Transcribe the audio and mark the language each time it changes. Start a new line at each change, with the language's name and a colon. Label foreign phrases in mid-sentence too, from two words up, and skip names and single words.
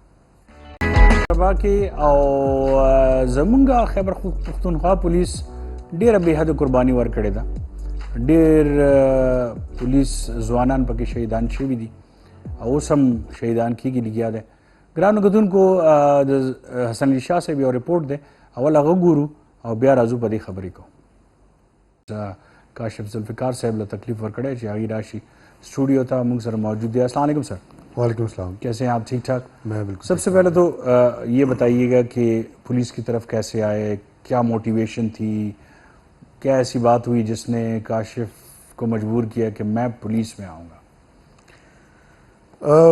Pashto: سبا کې او زمونږ خیبر پښتونخوا پولیس ډېره بې حده قرباني ورکړې ده ډېر پولیس ځوانان پکې شهیدان شوي دي او اوس هم شهیدان کېږي لګیا دی ګرانو کتونکو د حسن علي شاه صاحب یو رپورټ دی اول هغه ګورو او بیا راځو په دې خبرې کوو کاشف ذوالفقار صاحب له تکلیف ورکړی چې هغې راشي اسٹوڈیو تھا موږ سره موجود دی
Arabic: السلام علیکم
Pashto: سر
Arabic: وعلیکم السلام
Urdu: کیسے ہیں آپ ٹھیک ٹھاک میں بالکل سب سے پہلے تو یہ بتائیے گا کہ پولیس کی طرف کیسے آئے کیا موٹیویشن تھی کیا ایسی بات ہوئی جس نے کاشف کو مجبور کیا کہ میں پولیس میں آؤں گا